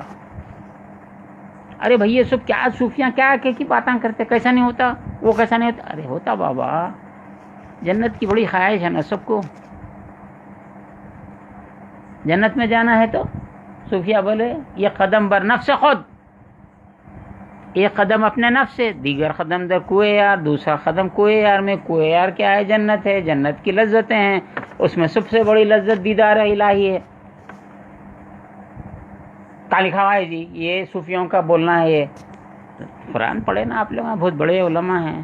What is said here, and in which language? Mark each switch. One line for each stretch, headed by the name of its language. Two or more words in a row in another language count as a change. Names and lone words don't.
Urdu: ارے بھائی یہ سب کیا صوفیاں کیا کی باتیں کرتے، کیسا نہیں ہوتا، وہ کیسا نہیں ہوتا. ارے ہوتا بابا، جنت کی بڑی خواہش ہے نا سب کو، جنت میں جانا ہے. تو صوفیہ بولے
Persian: یہ قدم بر نفس خود،
Urdu: ایک قدم اپنے نفس سے،
Persian: دیگر قدم در کوئے یار،
Urdu: دوسرا قدم کوئے یار میں. کوئے یار کیا ہے؟ جنت ہے. جنت کی لذتیں ہیں، اس میں سب سے بڑی لذت دیدار الہی ہے. کہاں لکھا ہوا ہے جی؟ یہ صوفیوں کا بولنا ہے. یہ قرآن پڑھے نا آپ لوگ، بہت بڑے علماء ہیں.